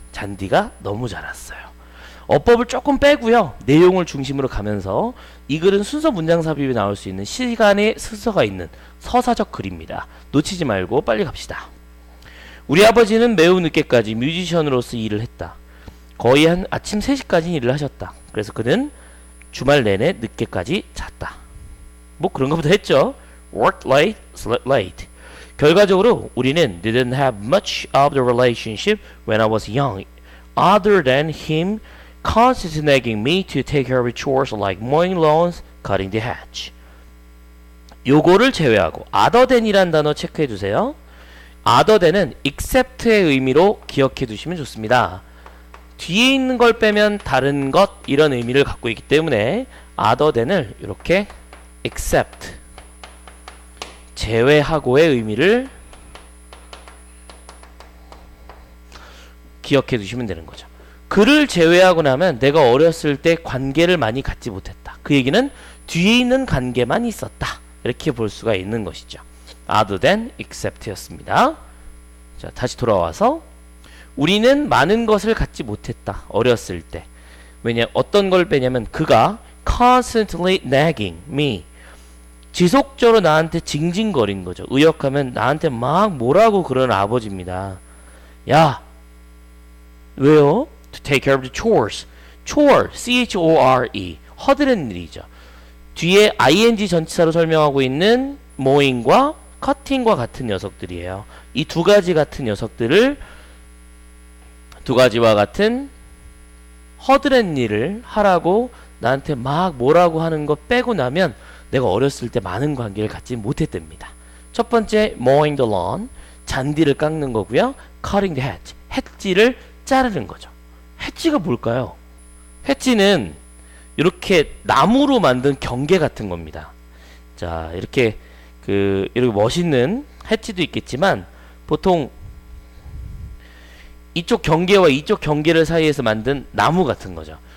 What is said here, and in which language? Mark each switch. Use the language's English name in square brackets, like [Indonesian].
[Korean] 잔디가 너무 자랐어요. 어법을 조금 빼고요, 내용을 중심으로 가면서 이 글은 순서 문장 삽입이 나올 수 있는 시간의 순서가 있는 서사적 글입니다. 놓치지 말고 빨리 갑시다. 우리 아버지는 매우 늦게까지 뮤지션으로서 일을 했다. 거의 한 아침 3시까지 일을 하셨다. 그래서 그는 주말 내내 늦게까지 잤다. 뭐 그런 것부터 했죠. [English] Worked late, slept late. [Korean] 결과적으로 우리는 [English] didn't have much of the relationship when I was young, other than him constantly nagging me to take care of chores like mowing lawns, cutting the hedge. [Korean] 요거를 제외하고 other than이란 단어 체크해 두세요. other than은 except의 의미로 기억해 두시면 좋습니다. 뒤에 있는 걸 빼면 다른 것, 이런 의미를 갖고 있기 때문에 other than을 이렇게 except, 제외하고의 의미를 기억해 두시면 되는 거죠. 그를 제외하고 나면 내가 어렸을 때 관계를 많이 갖지 못했다. 그 얘기는 뒤에 있는 관계만 있었다. 이렇게 볼 수가 있는 것이죠. other than except 였습니다. 자, 다시 돌아와서 우리는 많은 것을 갖지 못했다. 어렸을 때. 왜냐, 어떤 걸 빼냐면 그가 [English] constantly nagging me, [Korean] 지속적으로 나한테 징징거린 거죠. 의역하면 나한테 막 뭐라고 그러는 아버지입니다. 야, 왜요? [English] To take care of the chores. [Korean] chore, C-H-O-R-E, 허드렛 일이죠. 뒤에 ing 전치사로 설명하고 있는 mowing과 cutting과 같은 녀석들이에요. 이 두 가지 같은 녀석들을, 두 가지와 같은 허드렛 일을 하라고 나한테 막 뭐라고 하는 거 빼고 나면 내가 어렸을 때 많은 관계를 갖지 못했답니다. 첫 번째, [English] mowing the lawn, [Korean] 잔디를 깎는 거고요. [English] cutting the hedge, [Korean] hedge를 자르는 거죠. hedge가 뭘까요? hedge는 이렇게 나무로 만든 경계 같은 겁니다. 자, 이렇게 이렇게 멋있는 hedge도 있겠지만 보통 이쪽 경계와 이쪽 경계를 사이에서 만든 나무 같은 거죠.